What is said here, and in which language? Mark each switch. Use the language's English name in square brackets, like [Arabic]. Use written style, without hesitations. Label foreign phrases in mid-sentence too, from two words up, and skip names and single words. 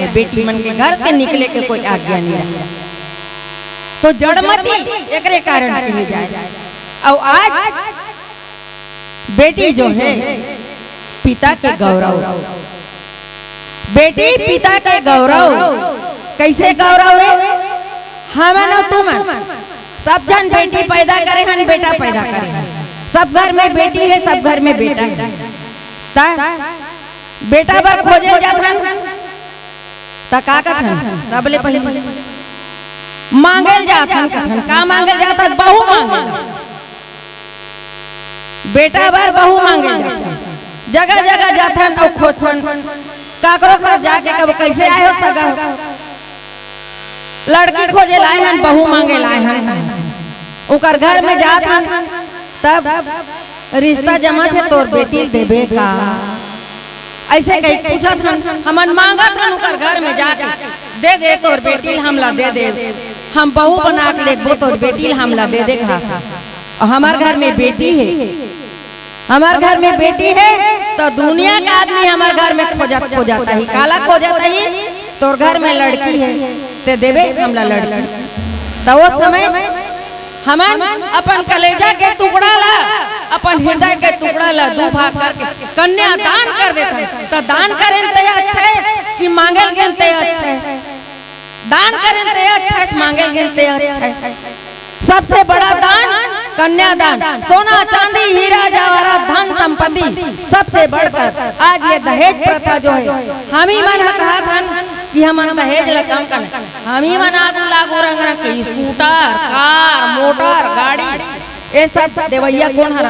[Chhattisgarhi] बेटी मन के घर से निकले के कोई आज्ञा नहीं रहा। तो जड़मती एकरे कारण कही जाए। और आज बेटी जो है पिता के गौरव, बेटी पिता के गौरव। कैसे गौरव है, हमें न तुम सब जन बेटी पैदा करे हन, बेटा पैदा करे हन। सब घर में बेटी है, सब घर में बेटा है। ता बेटा बर खोजे जात हन ता का कथन, सबले पहले मांगल जात हन। कथन का मांगल जात हन? बहू मांगल। बेटा बर बहू मांगल जात हन। जगह जगह जात हन और खोजन काकरो घर जाके कब कैसे आए हो सगा लड़की खोजे लाए हन, बहू मांगे लाए हन। उकर घर में जात हन तब रिश्ता जमा थे, तोर बेटी देबे का ऐसे कहीं पूछत हन। हमन मांगत हन उकर घर में जाके, दे दे तोर बेटी हमला दे दे, हम बहू बना के लेबो तोर बेटी हमला दे दे का। और हमार घर में बेटी है, हमार घर में बेटी है तो दुनिया का आदमी हमार घर में खोजता ही। काला खोजता ही? तोर घर में लड़की है ते देवे हमला लड़की। तो वो समय हमन अपन कलेजा के टुकड़ा ला, अपन हृदय के टुकड़ा ला दो भाग करके कन्या दान कर देते। तो दान करें ते अच्छा है कि मांगल गेन ते अच्छा है? दान करें ते अच्छा है, मांगल गेन ते अच्छा है? सबसे बड़ा दान कन्यादान। सोना चांदी हीरा जवाहरात धन संपत्ति सबसे बढ़कर आज ये दहेज प्रथा जो है, हम ही मन कहा था कि हम दहेज ला कम कर, हम ही मन आगू लागू रंग रंग के स्कूटर, कार, मोटर, गाड़ी ये सब देवैया कौन हरा?